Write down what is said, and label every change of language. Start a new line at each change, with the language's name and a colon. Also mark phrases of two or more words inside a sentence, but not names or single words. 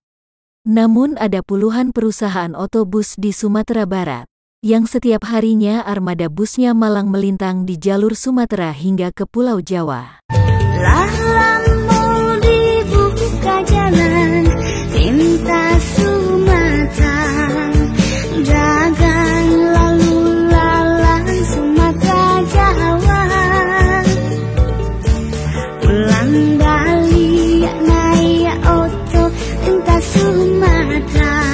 Indonesian: Namun ada puluhan perusahaan otobus di Sumatera Barat, yang setiap harinya armada busnya malang melintang di jalur Sumatera hingga ke Pulau Jawa. Mau dibuka jalan, cinta Sumatera, dagang lalu lalang Sumatera Jawa, pulang Bali naik oto cinta Sumatera.